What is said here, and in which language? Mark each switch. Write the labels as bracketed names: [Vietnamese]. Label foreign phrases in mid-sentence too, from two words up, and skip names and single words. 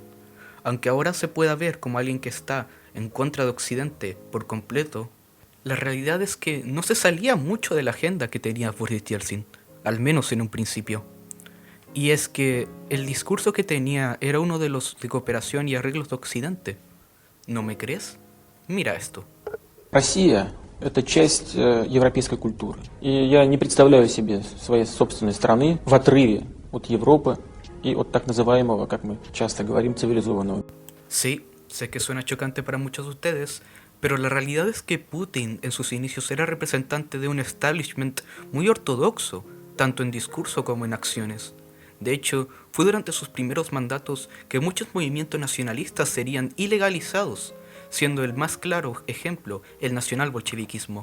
[Spanish] Aunque ahora se pueda ver como alguien que está en contra de Occidente por completo, la realidad es que no se salía mucho de la agenda que tenía Boris Yeltsin, al menos en un principio. Y es que el discurso que tenía era uno de los de cooperación y arreglos de Occidente. ¿No me crees? Mira esto. [Russian] Россия – это часть европейской культуры. И я не представляю себе своей собственной страны в отрыве от Европы y от так называемого, как мы часто говорим, цивилизованного. [Spanish] Sí, sé que suena chocante para muchos de ustedes, pero la realidad es que Putin en sus inicios era representante de un establishment muy ortodoxo, tanto en discurso como en acciones. De hecho, fue durante sus primeros mandatos que muchos movimientos nacionalistas serían ilegalizados, siendo el más claro ejemplo el nacional-bolcheviquismo.